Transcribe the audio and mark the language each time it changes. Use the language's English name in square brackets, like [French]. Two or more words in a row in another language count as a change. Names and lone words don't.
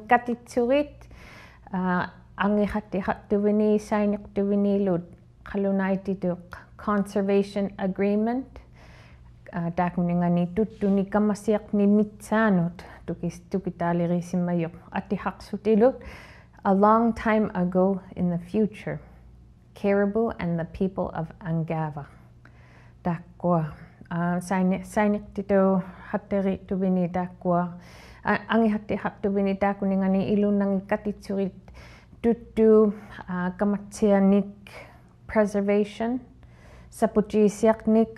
[Inuktitut] katitsurit angihattihattuvini sainiqtuvinilut qalunaititu [English] conservation agreement [Inuktitut] takuningani tuttuni kamasiaqni mitsaanut tukitaalirisimmayuq attihaqsutilut [English] a long time ago in the future Caribou and the people of Angava [Inuktitut] takkua sainiqtitu hatterituvini takkua angihattihattuvini takuningani ilunangi katitsurit tuttu kamatsianik preservation sapuchiisiaqnik